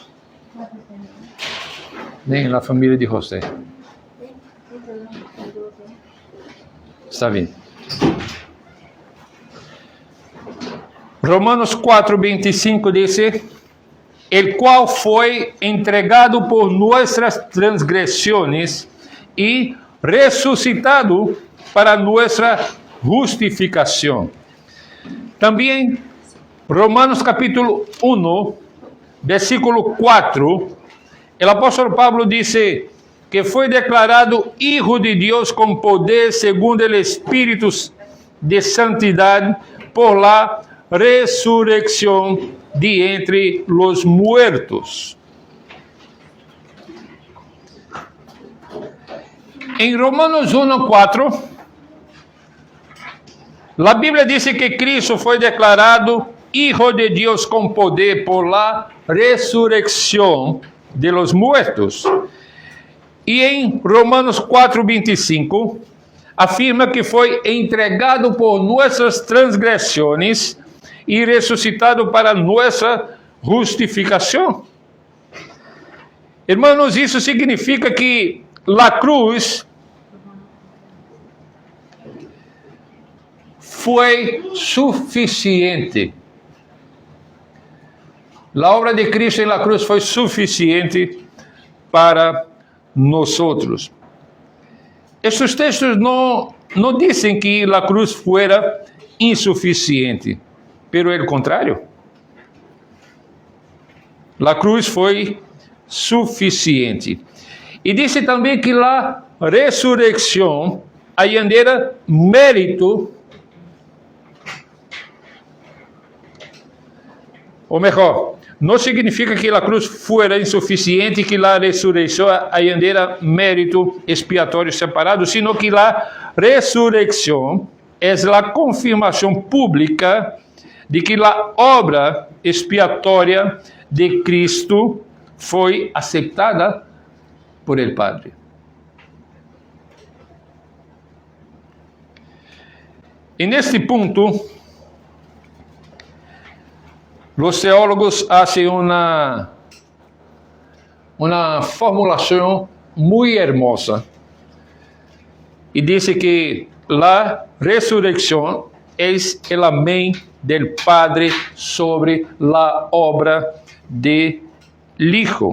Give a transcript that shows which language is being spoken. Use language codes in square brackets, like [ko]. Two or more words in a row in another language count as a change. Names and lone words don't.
[pt] Nem na família de José. Está bem. Romanos 4, 25 diz: el qual foi [es] entregado por nuestras transgresiones [pt] e ressuscitado para nuestra justificação. Também Romanos capítulo 1, versículo 4, o apóstolo Pablo disse que foi declarado Hijo de Deus com poder segundo o Espírito de santidade [es] por la resurrección de entre los muertos. En Romanos 1:4, la Biblia dice que Cristo fue declarado Hijo de Dios con poder por la resurrección de los muertos. Y en Romanos 4:25, afirma que foi entregado por nuestras transgresiones e [pt] ressuscitado para nossa justificação. Hermanos, isso significa que a cruz foi suficiente. A obra de Cristo na cruz foi suficiente para nós. Estes textos não dizem que a cruz fuera insuficiente, [es] pero el contrário. [pt] A cruz foi suficiente. E disse também que a ressurreição era mérito, ou melhor, não significa que a cruz fuera insuficiente, que a ressurreição era mérito expiatório separado, sino que a ressurreição é a confirmação pública de que a obra expiatória de Cristo foi aceitada [es] por el Padre. [pt] E neste ponto, [es] los teólogos hacen una formulación muy hermosa y dice que la resurrección es el amén del Padre sobre la obra del Hijo.